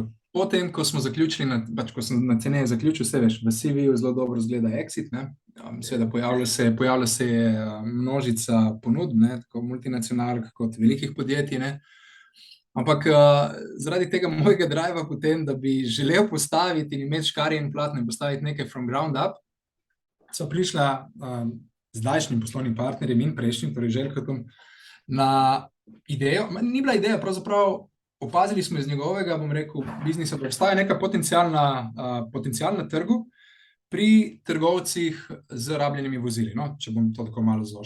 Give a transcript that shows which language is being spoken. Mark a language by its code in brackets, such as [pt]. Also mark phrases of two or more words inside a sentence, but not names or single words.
[sl] Potem, ko smo zaključili, ko sem na ceneje zaključil, vse veš, v CV-ju zelo dobro izgleda exit, seveda pojavlja se množica ponudb, tako multinacionalk kot velikih podjetij, ampak zaradi tega mojega driva potem, da bi želel postaviti in imeti škarje in platno in postaviti nekaj [en] from ground up, [sl] so prišla zdajšnjim poslovnim partnerjem in prejšnjim, torej Željkom, na idejo, ni bila ideja, pravzaprav opazili smo iz njegovega, bom rekel, biznisa, da obstaja neka potencial na trgu pri trgovcih z rabljenimi vozili, no, če bom to tako malo zložil.